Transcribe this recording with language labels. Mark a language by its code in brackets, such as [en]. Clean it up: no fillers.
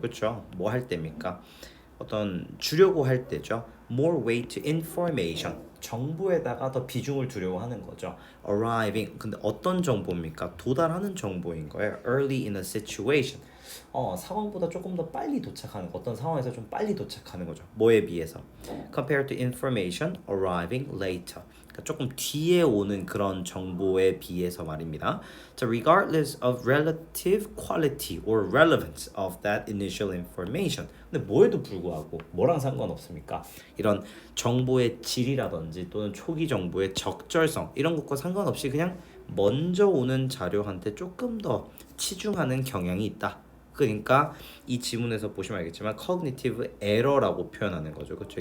[ko] 그렇죠? 뭐 할 때입니까? 어떤 주려고 할 때죠. [en] More weight to information. [ko] 정보에다가 더 비중을 두려고 하는 거죠. Arriving. 근데 어떤 정보입니까? 도달하는 정보인 거예요. [en] Early in a situation. [ko] 상황보다 조금 더 빨리 도착하는 거. 어떤 상황에서 좀 빨리 도착하는 거죠. 뭐에 비해서? [en] Compared to information arriving later. [ko] 그러니까 조금 뒤에 오는 그런 정보에 비해서 말입니다. [en] 자, regardless of relative quality or relevance of that initial information. [ko] 근데 뭐에도 불구하고 뭐랑 상관없습니까? 이런 정보의 질이라든지 또는 초기 정보의 적절성 이런 것과 상관없이 그냥 먼저 오는 자료한테 조금 더 치중하는 경향이 있다. 그러니까 이 지문에서 보시면 알겠지만 cognitive error라고 표현하는 거죠. 그렇죠?